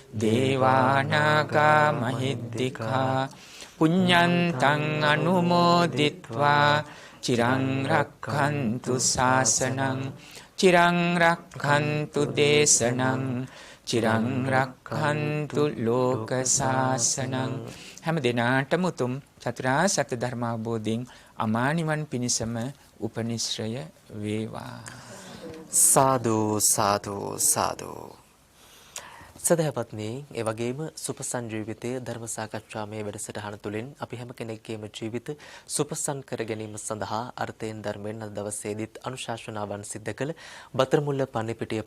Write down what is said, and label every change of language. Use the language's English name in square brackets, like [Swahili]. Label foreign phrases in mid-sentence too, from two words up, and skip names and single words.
[Pali] දේවානාගා මහිද්దికා පුඤ්ඤන්තං අනුමෝදිත්වා චිරං රක්ඛන්තු ශාසනං චිරං රක්ඛන්තු දේශනං චිරං රක්ඛන්තු ලෝක ශාසනං. [Sinhala] හැම දිනාටම උතුම් චතුරාර්ය සත්‍ය ධර්ම අවබෝධයෙන් අමා නිවන් පිණසම උපනිශ්‍රය වේවා. සාදු සාදු සාදු. සදහපත්නි, ඒ වගේම සුපසංජීවිතයේ ධර්ම සාකච්ඡාමය වැඩසටහන තුළින් අපි හැම කෙනෙක්ගේම ජීවිත සුපසන් කර ගැනීම සඳහා අර්ථයෙන් ධර්මයෙන් අද දවසේදීත් අනුශාසනාවන් සිද්ධ කළ බතරමුල්ල පන්නිපිටිය